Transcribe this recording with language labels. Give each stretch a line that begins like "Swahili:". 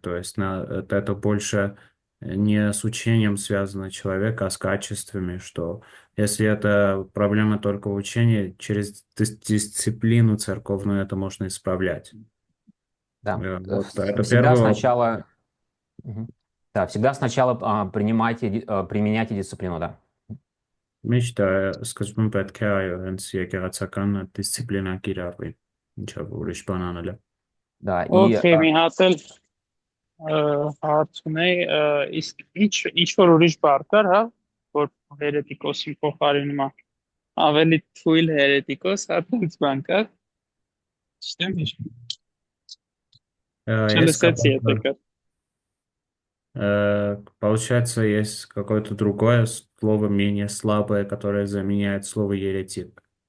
Russian: То есть это больше не с учением связано человека, а с качествами, что если это проблема только в учении, через дисциплину церковную это можно исправлять. Да. Вот это Всегда первое. сначала, да, всегда сначала применяйте дисциплину, да.
Armenian: Միշտ սկզբում պետք է այո, հենց եկեղեցական դիսցիպլինա կիրառվի, ինչով ուրիշ բան անել է։
Russian: Да, и
Armenian: Okay, մի հատ էլ հարց ունեի, իսկ ինչ որ ուրիշ բառ կար, հա, որ հերետիկոսի փոխարինում է, ավելի թույլ հերետիկոս, հա, տենց բան կար։ Ճիշտ եմ հիշում։ Չլսեցի եթե կար։
Russian: Получается, есть какое-то другое слово, менее слабое, которое заменяет слово еретик.